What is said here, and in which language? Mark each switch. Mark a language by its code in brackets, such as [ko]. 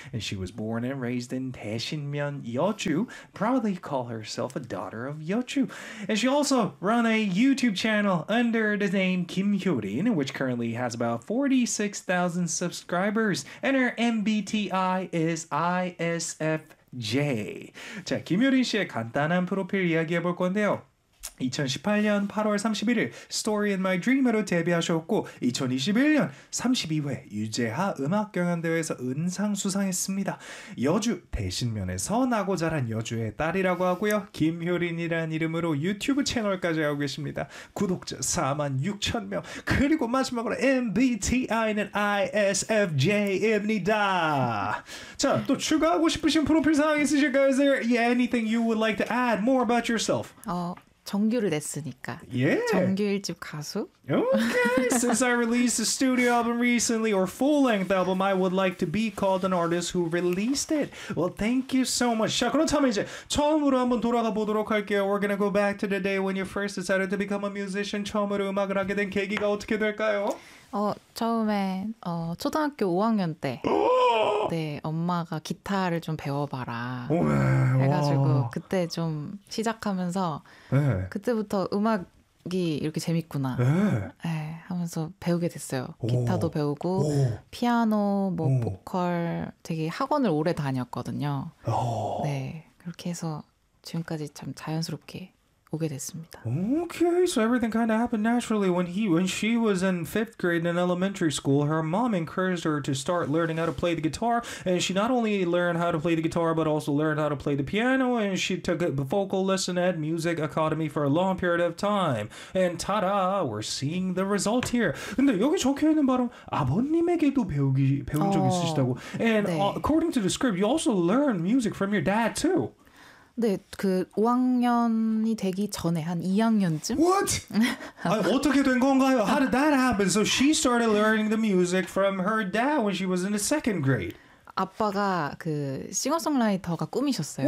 [en] And she was born and raised in Daeshinmyeon, Yeochu. Proudly call herself a daughter of Yeochu. And she also run a YouTube channel under the name Kim Hyorin, which currently has about 46,000 subscribers. And her MBTI is ISFJ. [ko] 자, 김효린 씨의 간단한 프로필 이야기해 볼 건데요. 2018년 8월 31일 Story in My Dream으로 데뷔하셨고 2021년 32회 유재하 음악경연대회에서 은상 수상했습니다. 여주 대신면에서 나고 자란 여주의 딸이라고 하고요. 김효린이라는 이름으로 유튜브 채널까지 하고 계십니다. 구독자 4만 6천 명. 그리고 마지막으로 MBTI는 ISFJ입니다. 자, 또 추가하고 싶으신 프로필 사항 있으실까요? [en] Is there anything you would like to add more about yourself? [ko] 정규를 냈으니까. [en] Yeah. [ko] 정규 1집 가수. [en] Okay. Since I released a studio album recently or full-length album, I would like to be called an artist who released it. Well, thank you so much. [ko] 자, 그렇다면 이제 처음으로 한번 돌아가 보도록 할게요. [en] We're gonna go back to the day when you first decided to become a musician. [ko] 처음으로 음악을 하게 된 계기가 어떻게 될까요? 처음에 초등학교 5학년 때 네, 엄마가 기타를 좀 배워봐라 해가지고 그때 좀 시작하면서 그때부터 음악이 이렇게 재밌구나 하면서 배우게 됐어요. 기타도 배우고 피아노, 뭐 보컬 되게 학원을 오래 다녔거든요. 네, 그렇게 해서 지금까지 참 자연스럽게 오게 됐습니다. [en] Okay, so everything kind of happened naturally. When she was in fifth grade in elementary school, her mom encouraged her to start learning how to play the guitar. And she not only learned how to play the guitar, but also learned how to play the piano. And she took a vocal lesson at Music Academy for a long period of time. And ta-da, we're seeing the result here. [ko] 근데 여기 적혀 있는 바로 아버님에게도 배운 적 있으시다고. And 네. [en] According to the script, you also learned music from your dad too. [ko] 네, 그 5학년이 되기 전에 한 2학년쯤? [en] What? [ko] 어떻게 된 건가요? [en] How did that happen? So she started learning the music from her dad when she was in the second grade. [ko] 아빠가 그 싱어송라이터가 꿈이셨어요.